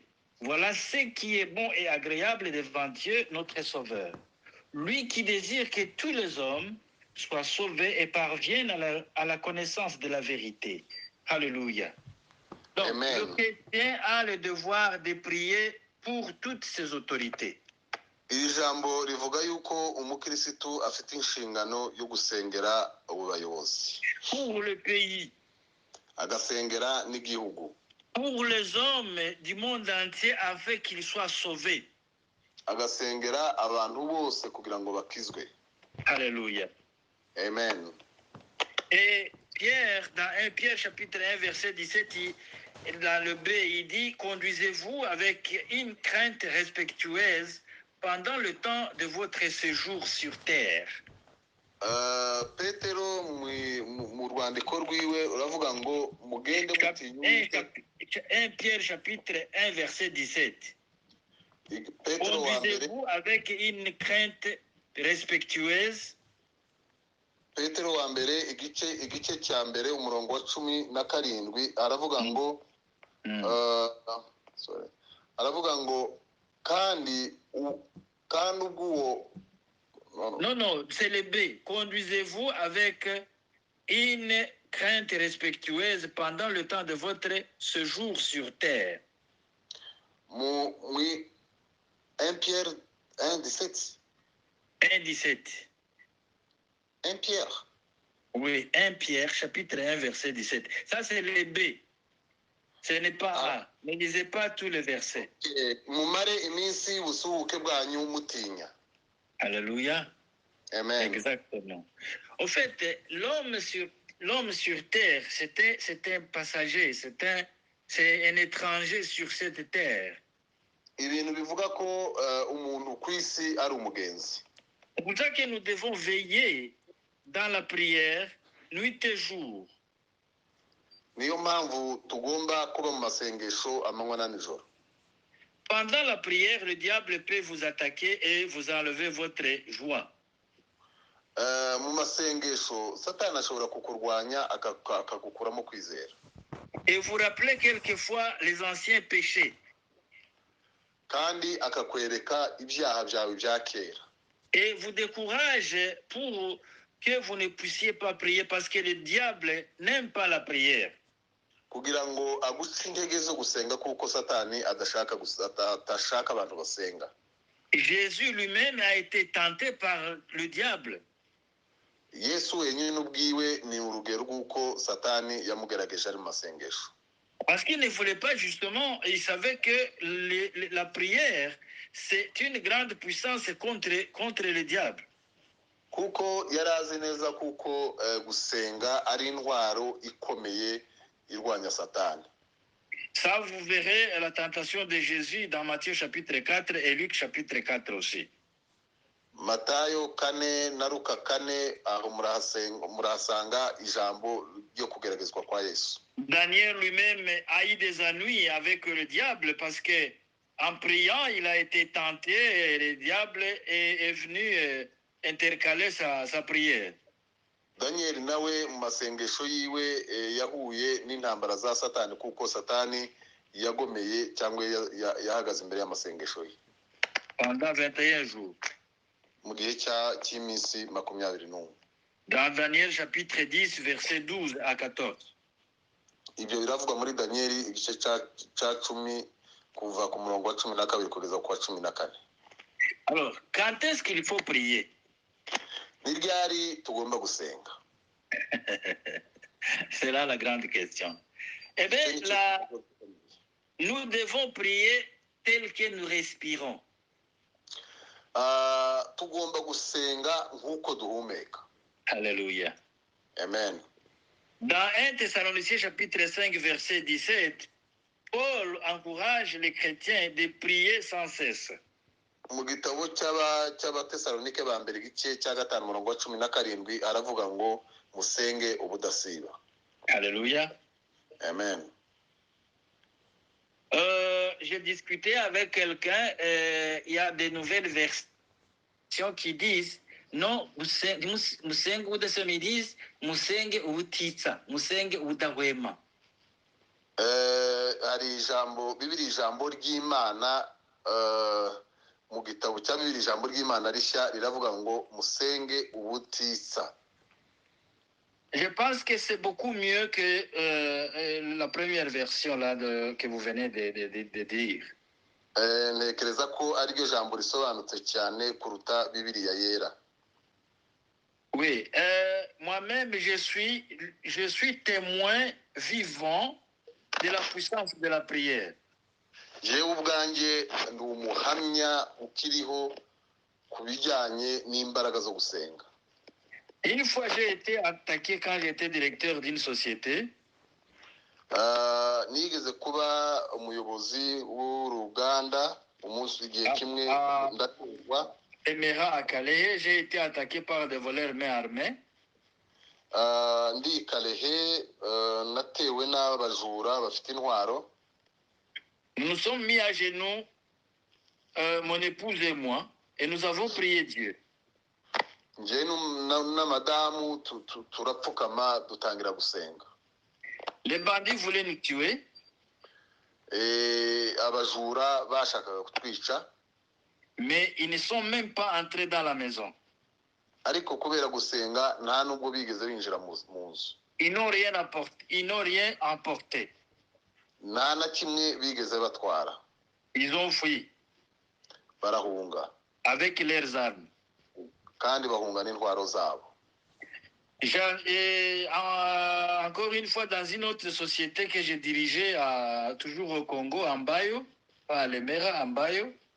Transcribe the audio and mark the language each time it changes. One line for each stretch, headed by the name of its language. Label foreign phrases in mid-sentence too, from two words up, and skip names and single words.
French: Voilà ce qui est bon et agréable devant Dieu, notre Sauveur. Lui qui désire que tous les hommes soient sauvés et parviennent à la connaissance de la vérité. Alléluia. Donc, Amen. le chrétien a le devoir de prier pour toutes ses autorités.
Kinyarwanda: Iri jambo rivuga yuko umukirisitu afite inshingano yo gusengera abayobozi,
French: Pour le pays,
Kinyarwanda: agasengera n'igihugu,
French: pour les hommes du monde entier afin qu'ils soient sauvés.
Kinyarwanda: agasengera abantu bose kugira ngo bakizwe.
French: Alléluia. Amen. Et Pierre, dans 1 Pierre chapitre 1, verset 17, dans le B, il dit, conduisez-vous avec une crainte respectueuse pendant le temps de votre séjour sur terre.
Kinyarwanda: Petero mu rwandiko rwiwe uravuga ngo mugende mutinya
French: 1 Pierre chapitre 1, verset 17.
Kinyarwanda: Petero wa mbere,
French: Conduisez-vous avec une crainte respectueuse.
Kinyarwanda: Petero wa mbere igice cya mbere umurongo wa 17 aravuga ngo aravuga ngo kandi ubwo
French: Non, c'est le B. Conduisez-vous avec une crainte respectueuse pendant le temps de votre séjour sur terre. 1 Pierre 1, 17. 1, 17. 1 Pierre. Oui, 1 Pierre, chapitre 1, verset 17. Ça, c'est le B. Ce n'est pas A. Ne lisez pas tous les versets.
Kinyarwanda: Mumare iminsi ubusuhuke bwanyu mutinya.
French: Alléluia. Amen. Exactement. Au fait, l'homme sur terre, c'est un passager, c'est un étranger sur cette terre.
Kinyarwanda: Ibintu bivuga ko umuntu ku isi ari umugenzi.
French: C'est pour ça que nous devons veiller dans la prière nuit et jour.
Kinyarwanda: Niyo mpamvu tugomba kuba mu masengesho amanywa na nijoro.
French: Pendant la prière, le diable peut vous attaquer et vous enlever votre joie.
Kinyarwanda: Mu masengesho Satani ashobora kukurwanya akagukuramo kwizera.
French: Et vous rappelez quelquefois les anciens péchés.
Kinyarwanda: Kandi akakwereka ibyaha byawe bya kera.
French: Et vous décourage pour que vous ne puissiez pas prier parce que le diable n'aime pas la prière.
Kinyarwanda: Kugira ngo aguce intege zo gusenga kuko Satani atashaka abantu basenga.
French: Jésus lui-même a été tenté par le diable.
Kinyarwanda: Yesu wenyine ubwiwe ni urugero rw'uko Satani yamugerageje ari mu masengesho.
French: Parce qu'il ne voulait pas justement, il savait que la prière, c'est une grande puissance contre le diable.
Kinyarwanda: Kuko yari azi neza kuko gusenga ari intwaro ikomeye irwanya Satani.
French: Ça, vous verrez la tentation de Jésus dans Matthieu chapitre 4 et Luc chapitre 4 aussi.
Kinyarwanda: Matayo 4 na Luka 4 aho murahasanga ijambo ryo kugeragezwa kwa Yesu.
French: Daniel lui-même a eu des ennuis avec le diable parce que en priant, il a été tenté et le diable est venu intercaler sa prière.
Kinyarwanda: Daniel nawe mu masengesho yiwe yahuye n'intambara za Satani kuko Satani yagomeye cyangwa yahagaze imbere y'amasengesho ye.
French: Pendant 21 jours.
Kinyarwanda: mu gihe cy'iminsi 21.
French: Dans Daniel chapitre 10, verset 12 à 14.
Kinyarwanda: Ibyo biravugwa muri Danieli igice cya 10 kuva ku murongo wa 12 kugeza ku wa 14.
French: Alors, quand est-ce qu'il faut prier?
Kinyarwanda: Ni ryari tugomba gusenga?
French: C'est là la grande question. Eh bien, là, nous devons prier tel que nous respirons.
Kinyarwanda: Tugomba gusenga nk'uko duhumeka.
French: Alléluia. Amen. Dans 1 Thessaloniciens chapitre 5 verset 17, Paul encourage les chrétiens de prier sans cesse.
Kinyarwanda: Mu gitabo cy'Abatesalonike ba mbere igice cya 5 murongo wa 17 aravuga ngo musenge ubudasiba.
French: Alléluia. Amen. J'ai discuté avec quelqu'un, il y a des nouvelles versions qui disent non,
Kinyarwanda: musenge ubudasema,
French: ils disent
Kinyarwanda: musenge ubutitsa, musenge ubudahwema. Hari ijambo Bibiri ijambo ry'Imana mu gitabo cya Bibiri ijambo ry'Imana rishya riravuga ngo musenge ubutitsa.
French: Je pense que c'est beaucoup mieux que la première version là que vous venez de dire.
Kinyarwanda: Ntekereza ko ariryo jambo risobanutse cyane kuruta Bibiliya yera.
French: Oui, moi-même je suis témoin vivant de la puissance de la prière.
Kinyarwanda: Jewe ubwanjye ndi umuhamya ukiriho ku bijyanye n'imbaraga zo gusenga.
French: Une fois j'ai été attaqué quand j'étais directeur d'une société.
Kinyarwanda: Nigeze kuba umuyobozi w'uruganda umunsi igihe kimwe ndaterwa.
French: Emera à Calais, j'ai été attaqué par des voleurs main armée.
Kinyarwanda: Ndi Kalehe natewe n'abajura bafite intwaro.
French: Nous nous sommes mis à genoux, mon épouse et moi, et nous avons prié Dieu.
Kinyarwanda: Njye na madamu turapfukama dutangira gusenga.
French: Les bandits voulaient nous tuer.
Kinyarwanda: Abajura bashakaga kutwica.
French: Mais ils ne sont même pas entrés dans la maison.
Kinyarwanda: Ariko kubera gusenga nta nubwo bigeze binjira mu nzu.
French: Ils n'ont rien emporté.
Kinyarwanda: Nta na kimwe bigeze batwara.
French: Ils ont fui.
Kinyarwanda: Barahunga.
French: Avec leurs armes.
Kinyarwanda: Kandi bahunga n'intwaro zabo.
French: Encore une fois, dans une autre société que j'ai dirigée, toujours au Congo, en Bayo, à Lemera, en Bayo.